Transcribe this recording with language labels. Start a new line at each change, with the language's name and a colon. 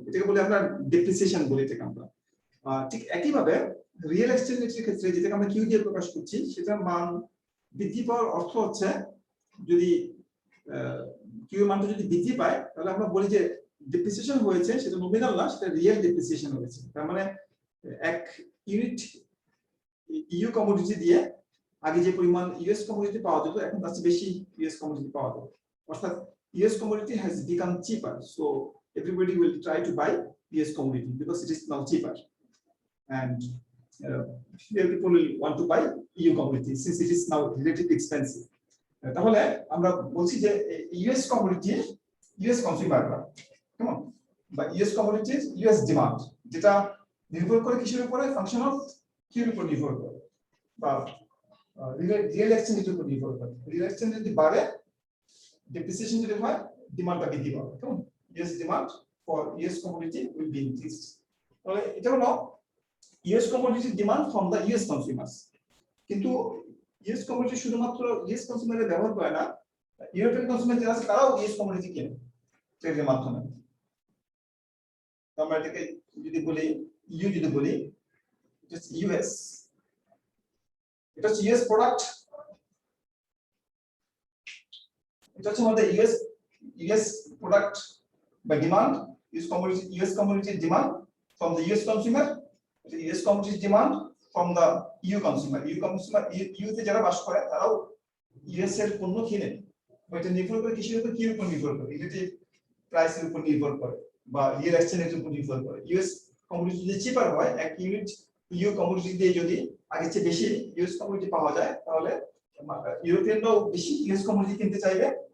Bangla: এটাকে বলে আমরা ডেপ্রিসিয়েশন বলি এটাকে আমরা। ঠিক একইভাবে রিয়েল এক্সচেঞ্জ রেটের ক্ষেত্রে যেটাকে আমরা কিউ দিয়ে প্রকাশ করছি, সেটার মান বৃদ্ধি পাওয়ার অর্থ হচ্ছে যদি কিউ মানটা যদি বৃদ্ধি পায়, তাহলে আমরা বলি যে ডেপ্রিসিয়েশন হয়েছে, সেটা নমিনাল না, সেটা রিয়েল ডেপ্রিসিয়েশন হয়েছে। তার মানে এক ইউনিট ইউ কমোডিটি দিয়ে আগে যে পরিমাণ ইউএস কমোডিটি পাওয়া যেত, এখন তার চেয়ে বেশি ইউএস কমোডিটি পাওয়া যাবে।
English: অর্থাৎ US commodity has become cheaper, so everybody will try to buy US commodity because it is now cheaper, and people will want to buy EU commodity since it is now relatively expensive.
Bangla: তাহলে আমরা বলছি যে US commodity US কনজিউমাররা, কেমন, বা US commodity US demand, যেটা নির্ভর করে কিসের উপরে? ফাংশন অফ কিউর উপর নির্ভর করে, বা রিয়েল এক্সচেঞ্জের উপর নির্ভর করে। রিয়েল এক্সচেঞ্জ যদি বাড়ে, ডেপ্রিসিয়েশন যদি হয়, ডিমান্ডটা বৃদ্ধি পাবে, কেমন?
English: US demand for US commodity will be increased.
Bangla: তাহলে এটা হলো
English: US commodity demand from the US consumers.
Bangla: কিন্তু US commodity শুধুমাত্র US কনজিউমারের ব্যবহার করে না, ইউরোপিয়ান কনজিউমার যারা আছে তারাও US commodity কেনে ট্রেডের মাধ্যমে। আমরা এটাকে যদি বলি ইউ, যদি বলি এটা হচ্ছে US, এটা হচ্ছে US প্রোডাক্ট, এটা হচ্ছে আমাদের US product
English: by demand, US commodity demand from the US consumer, the US commodity demand from the EU consumer.
Bangla: EU তে যারা বাস করে তারাও US এর পণ্য কিনে। এটা নির্ভর করে কিসের উপর? কিউর উপর নির্ভর করে, রিলেটিভ প্রাইসের উপর নির্ভর করে, বা রিয়েল এক্সচেঞ্জের উপর নির্ভর করে। US কমোডিটি যদি চিপার হয়, এক ইউনিট EU কমোডিটি দিয়ে যদি আগের চেয়ে বেশি US কমোডিটি পাওয়া যায়, তাহলে ইউরোপিয়ানরাও বেশি US কমোডিটি কিনতে চাইবে।